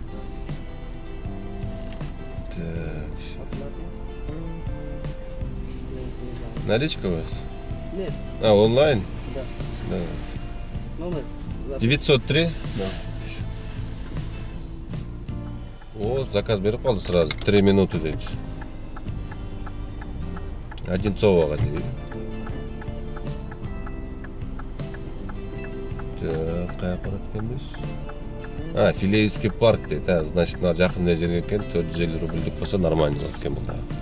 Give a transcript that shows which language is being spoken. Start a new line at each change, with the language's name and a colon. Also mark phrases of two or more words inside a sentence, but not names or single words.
Russian: Так. Оплата. Наличка у вас? Нет, А, онлайн? да. Да. Номер? 903? Да. О,
Kazakh: заказ беріп қалды сразу. 3 минуты дейді. Одинцоваға дейді. Так, қай ақпарат келмес? А, Филеевский парк дейді. Значит, жақын жерге екен 450 рубльдік болса нормально болады екен бұнда.